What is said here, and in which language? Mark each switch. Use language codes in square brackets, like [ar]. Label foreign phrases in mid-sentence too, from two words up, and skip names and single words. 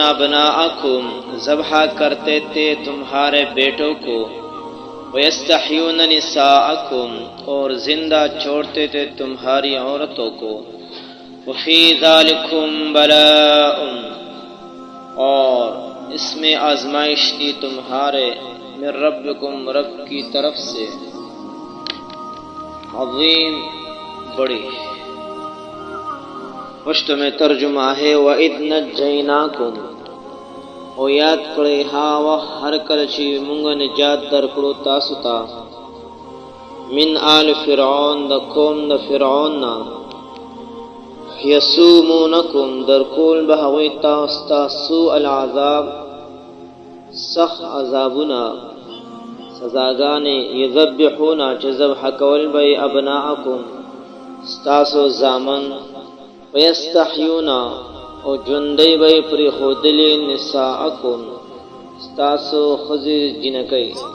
[ur] ابناءکم، ذبح کرتے تھے تمہارے بیٹوں کو، [ar] ویستحیون نساءکم، [ur] اور زندہ چھوڑتے تھے تمہاری عورتوں کو، [ar] وفی ذالکم بلاء، [ur] اور اس میں آزمائش تھی تمہارے، [ar] من ربکم، [ur] رب کی طرف سے، عظیم، بڑی۔ پشت میں ترجمہ ہے [ar] وَإِذْ نَجَّيْنَاكُمْ، [ps] او یاد کړئ ها وخت هر کله چې مونږ نجات درکړو تاسو ته، [ar] من آل فرعون، [ps] د قوم د فرعون نه، یسومونکم، درکول به هغوی تاسو ته [ar] سوء العذاب، [ps] سخت عذابونه، سزاګانې، یذبحون، چې ذبح کول به ابناءکم، ستاسو زامن، ویستحیون، او ژوندی به یې پرېښودلې، نساءکم، ستاسو ښځې جنکۍ،